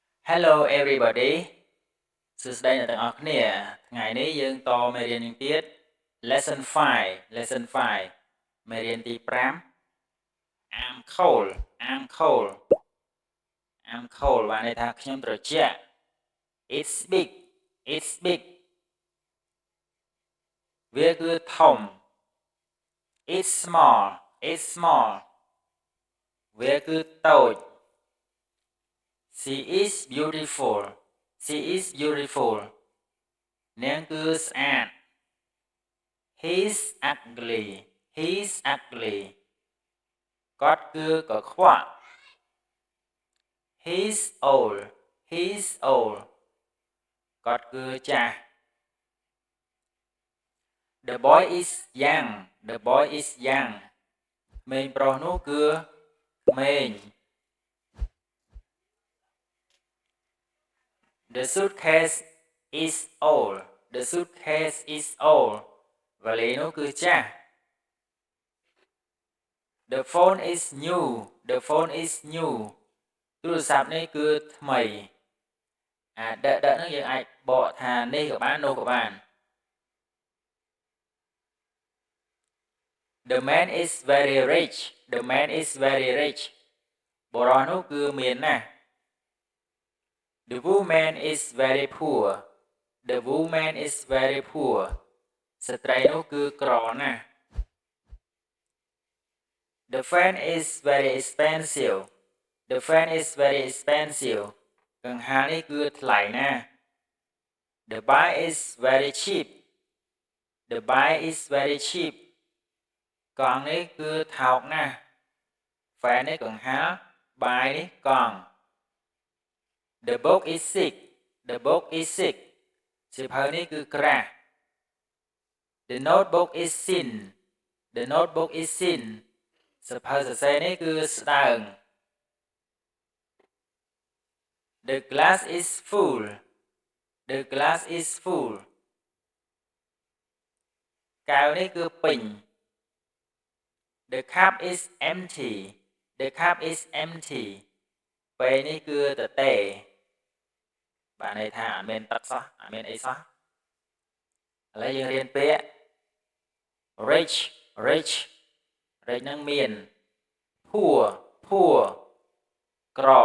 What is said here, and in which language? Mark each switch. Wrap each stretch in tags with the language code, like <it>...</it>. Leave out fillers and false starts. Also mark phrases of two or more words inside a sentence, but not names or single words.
<en>Hello everybody</en> <km>សួស្តីអ្នកទាំងអស់គ្នាថ្ងៃនេះយើងតមេរៀននឹងទៀត</km> <en>lesson 5</en> <km>មេរៀនទី5</km> <en>I'm cold</en> <km>បានន័យថាខ្ញុំត្រជាក់</km> <en>It's big</en> <km>វាគឺធំ</km> <en>It's small</en> <km>វាគឺតូច</km> <en>She is beautiful</en> <km>នាងគឺស្អាត</km> <en>He's ugly</en> <km>គាត់គឺកខ្វក់</km> <en>He's old</en> <km>គាត់គឺចាស់</km> <en>The boy is young</en> <km>ក្មេងប្រុសនោះគឺក្មេង</km> <en>The suitcase is old</en> <km>វ៉ាលីនោះគឺចាស់</km> <en>The phone is new</en> <km>ទូរស័ព្ទនេះគឺថ្មីដកហ្នឹងយើងអាចបកថានេះក៏បាននោះក៏បាន</km> <en>The man is very rich</en> <km>បុរសនោះគឺមានណាស់</km> <en>The woman is very poor</en> <km>ស្ត្រីនោះគឺក្រណាស់</km> <en>The fan is very expensive</en> <km>កង្ហារនេះគឺថ្លៃណាស់</km> <en>The bike is very cheap</en> <km>កង់នេះគឺថោកណាស់ Fan នេះកង្ហារ bike នេះកង់</km> <en>The book is sick</en> <km>សៀវភៅនេះគឺក្រាស់</km> <en>The notebook is thin</en> <km>សៀវភៅសរសេរនេះគឺស្ដើង</km> <en>The glass is full</en> <km>កែវនេះគឺពេញ</km> <en>The cup is empty</en> <km>ពេលនេះគឺទទេបានន័យថាអត់មានទឹកសោះអត់មានអីសោះឥឡូវយើងរៀនពាក្យ rich នឹងមាន poor ក្រ</km>